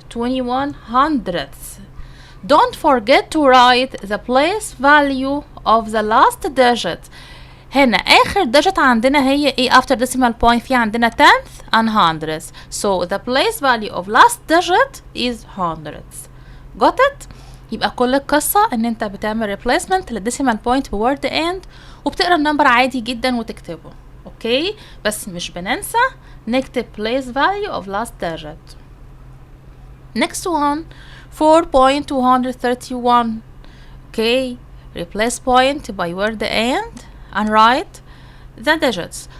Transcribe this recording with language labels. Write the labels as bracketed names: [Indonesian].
[English] 21 hundredths. Don't forget to write the place value of the last digit. [Arabic] هنا آخر digit عندنا هي ايه after decimal point؟ في عندنا [English] tenth and hundredths. So the place value of last digit is hundredths. [Arabic] Got it؟ يبقى كل القصة ان انت بتعمل replacement للديسيمال point بword and وبتقرا النمبر عادي جدا وتكتبه. اوكي، بس مش بننسى نكتب [English] place value of last digit. Next one 4.231. Okay, replace point by word and write the digits.